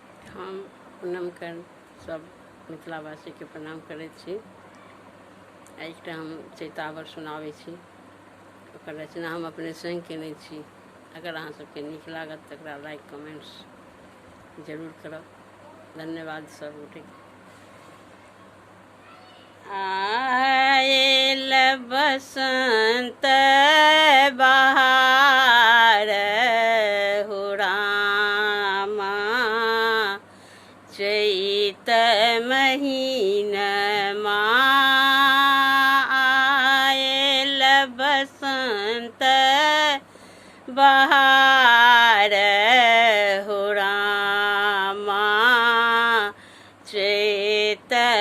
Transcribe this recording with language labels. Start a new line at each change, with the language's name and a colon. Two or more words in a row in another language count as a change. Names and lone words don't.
Maithili: हम पूनमके सब मिथिलावासीके प्रणाम करै छी। एकटा हम चैतावर सुनाबै छी, ओकर रचना हम अपने स्वयं केने छी। अगर अहाँ सबके नीक लागत तकरा
English: like comments
Maithili: जरूर करब। धन्यवाद सब गोटे। आयल बसंत बहार हो रामा, चैत महीनमा आयल बसंत बहार हो रामा, चैत